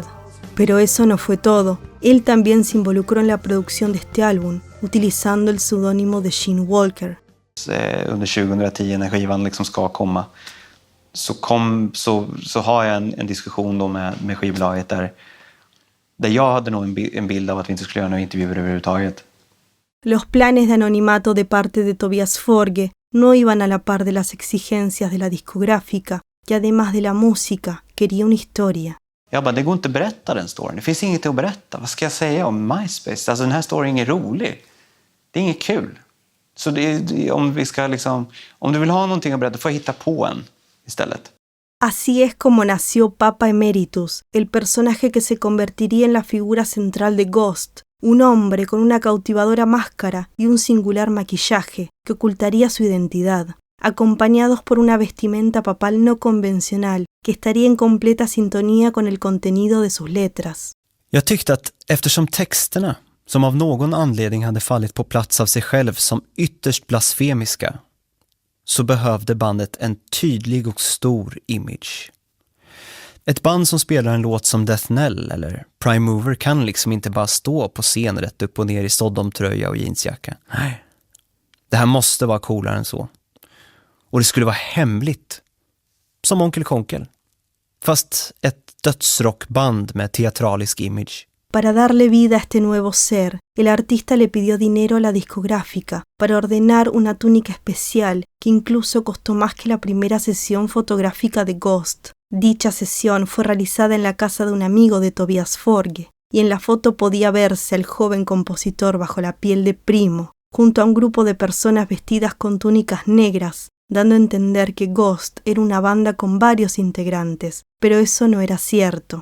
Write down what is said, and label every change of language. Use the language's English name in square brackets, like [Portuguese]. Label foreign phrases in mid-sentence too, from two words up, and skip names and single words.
[Spanish] Pero eso no fue todo. Él también se involucró en la producción de este álbum, utilizando el seudónimo de Gene Walker. [Swedish] Under 2010 när skivan liksom ska komma så har jag en diskussion då med skivbolaget där jag hade nog en bild av att vi inte skulle göra några intervjuer överhuvudtaget. [Spanish] Los planes de anonimato de parte de Tobias Forge no iban a la par de las exigencias de la discográfica, que además de la música, quería una historia. [Swedish] Jag bara, det går inte att berätta den storyn. Det finns inget att berätta. Vad ska jag säga om MySpace? Alltså den här storyn är rolig. Det är inget kul. Så om du vill ha någonting att berätta får jag hitta på en istället. [Spanish] Así es como nació Papa Emeritus, el personaje que se convertiría en la figura central de Ghost, un hombre con una cautivadora máscara y un singular maquillaje que ocultaría su identidad, acompañados por una vestimenta papal no convencional que estaría en completa sintonía con el contenido de sus letras. [Swedish] Jag tyckte att eftersom texterna, som av någon anledning hade fallit på plats av sig själv som ytterst blasfemiska, så behövde bandet en tydlig och stor image. Ett band som spelar en låt som Death Knell eller Prime Mover kan liksom inte bara stå på scen rätt upp och ner i Sodom-tröja och jeansjacka. Nej. Det här måste vara coolare än så. Och det skulle vara hemligt. Som Onkel Konkel. Fast ett dödsrockband med teatralisk image. [Spanish] Para darle vida a este nuevo ser, el artista le pidió dinero a la discográfica para ordenar una túnica especial que incluso costó más que la primera sesión fotográfica de Ghost. Dicha sesión fue realizada en la casa de un amigo de Tobias Forge, y en la foto podía verse al joven compositor bajo la piel de Primo, junto a un grupo de personas vestidas con túnicas negras, dando a entender que Ghost era una banda con varios integrantes, pero eso no era cierto.